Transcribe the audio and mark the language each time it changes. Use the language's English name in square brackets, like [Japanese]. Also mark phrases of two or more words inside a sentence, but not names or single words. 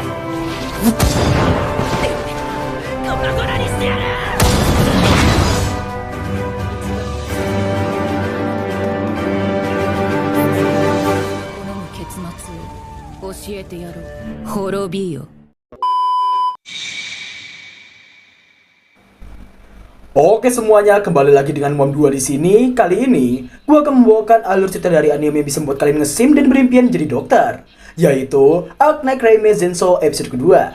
[Japanese] 粉々にしてやる。好む結末を教えてやろう。滅びよ。 [Indonesian] Oke semuanya, kembali lagi dengan Mom 2 di sini. Kali ini, gua akan membawakan alur cerita dari anime yang bisa membuat kalian ngesim dan berimpian jadi dokter, yaitu Arknight Reime Zenso episode kedua.